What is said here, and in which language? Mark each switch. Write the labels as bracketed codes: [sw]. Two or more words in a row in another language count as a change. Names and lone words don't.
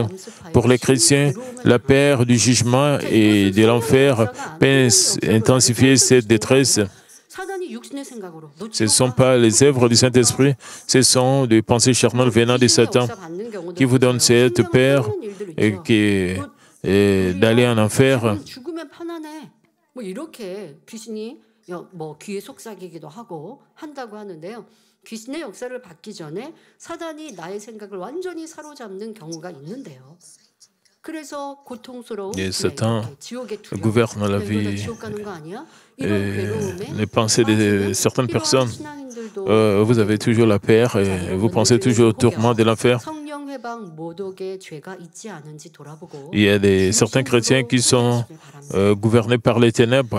[fr] Pour les chrétiens, la peur du jugement et de l'enfer peut intensifier cette détresse. Ce ne sont pas les œuvres du Saint-Esprit, ce sont des pensées charnelles venant de Satan qui vous donnent cette peur d'aller en enfer. [ko] 귀신의 역사를 받기 전에 사단이 나의 생각을 완전히 사로잡는 경우가 있는데요. 그래서 고통스러운 [fr] Satan gouverne la vie, les pensées de certaines personnes. Vous avez toujours la peur et vous pensez toujours au tourment de l'enfer. Il y a certains chrétiens qui sont gouvernés par les ténèbres.